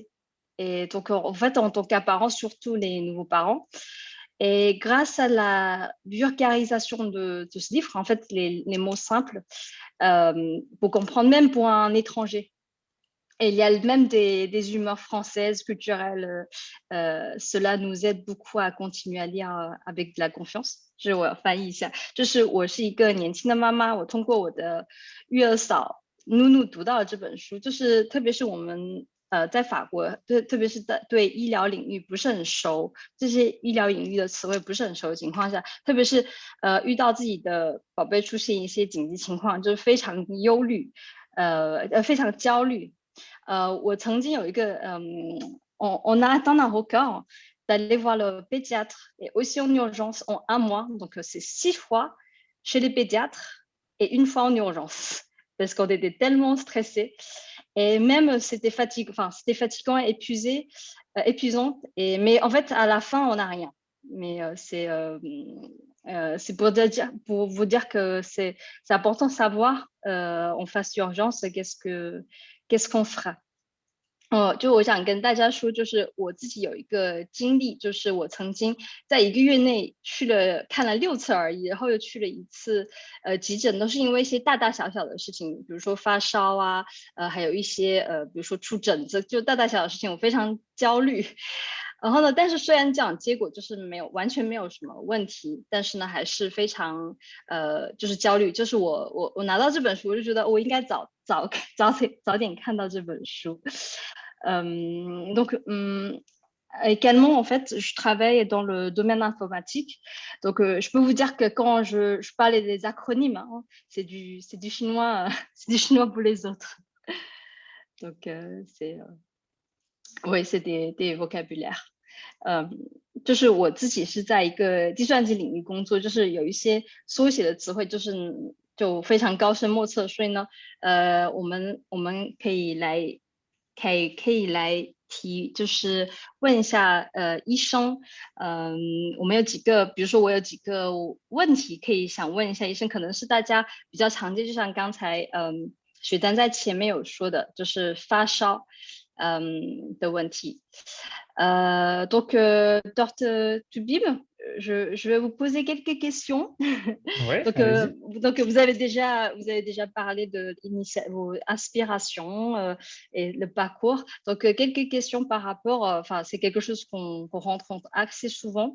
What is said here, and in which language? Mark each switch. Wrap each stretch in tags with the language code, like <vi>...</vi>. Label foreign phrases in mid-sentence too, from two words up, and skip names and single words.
<fr>Et donc, en fait, en tant qu'apparents, surtout les nouveaux parents, et grâce à la vulgarisation de ce livre, en fait, les mots simples, pour comprendre même pour un étranger. Et il y a même des humeurs françaises, culturelles. Cela nous aide beaucoup à continuer à lire avec de la confiance.</fr> <zh>就是我要翻译一下，就是我是一个年轻的妈妈，我通过我的育儿嫂努努读到了这本书，就是特别是我们在法国，特别是对医疗领域不是很熟，这些医疗领域的词汇不是很熟的情况下，特别是遇到自己的宝贝出现一些紧急情况，就是非常忧虑，非常焦虑。我曾经有一个</zh> <fr>on a atteint un record d'aller voir le pédiatre et aussi en urgence en un mois. Donc, c'est 6 fois chez les pédiatres et 1 fois en urgence parce qu'on était tellement stressés. Et même, c'était fatigant, épuisant. Mais en fait, à la fin, on n'a rien. Mais c'est pour vous dire que c'est important de savoir en phase d'urgence qu'est-ce qu'on fera.</fr> <zh>就我想跟大家说，就是我自己有一个经历，就是我曾经在1个月内看了6次而已，然后又去了1次急诊，都是因为一些大大小小的事情，比如说发烧啊，还有一些比如说出疹子，就大大小小的事情，我非常焦虑。然后呢，但是虽然这样结果就是完全没有什么问题，但是呢还是非常就是焦虑。就是我拿到这本书，我就觉得我应该早点看到这本书。</zh> <fr>Donc, également, en fait, je travaille dans le domaine informatique. Donc, je peux vous dire que quand je parlais des acronymes, hein, c'est du chinois, c'est du chinois pour les autres. Donc, oui, c'est des vocabulaires.</fr> <zh>就是我自己是在一个计算机领域工作，就是有一些缩写的词汇，就非常高深莫测，所以呢，我们可以来就是问一下医生，我们有几个，比如说我有几个问题可以想问一下医生，可能是大家比较常见，就像刚才雪丹在前面有说的，就是发烧的问题。</zh> <fr>Donc, Dr. Toubib, je vais vous poser quelques questions. Oui, donc, allez-y. donc, vous avez déjà parlé de vos aspirations et le parcours. Donc, quelques questions par rapport, enfin, c'est quelque chose qu'on rencontre assez souvent.</fr>